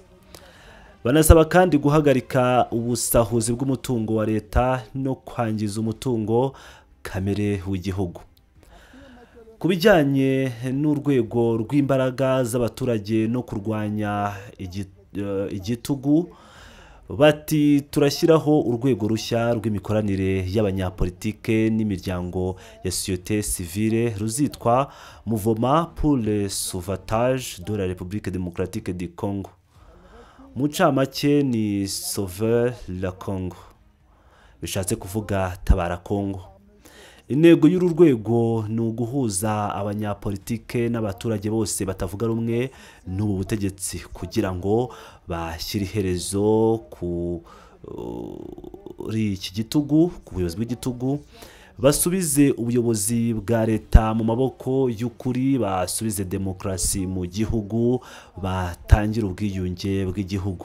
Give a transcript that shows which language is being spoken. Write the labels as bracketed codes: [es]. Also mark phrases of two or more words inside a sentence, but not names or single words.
[rw] Banasaba kandi guhagarika ubusahuzi bw'umutungo wa leta no kwangiza umutungo kamere w'igihugu. Ku bijyanye n'urwego rw'imbaraga z'abaturage no kurwanya igitugu, bati turashyiraho urwego rushya rw'imikoranire y'abanyapolitike n'imiryango ya [fr] société civile [rw] ruzitwa Mouvement pour le sauvetage de la République démocratique du Congo. Mu ncamake ni Sauver la Congo, bishatse kuvuga tabara Congo. Intego y'uru rwego ni uguhuza abanyapolitike n'abaturage bose batavuga rumwe n'ubu butegetsi kugira ngo bashyire iherezo kuri iki gitugu, ku buyobozi bw'igitugu, basubize ubuyobozi bwa leta mu maboko y'ukuri, basubize demokarasi mu gihugu, batangira ubwiyunge bw'igihugu.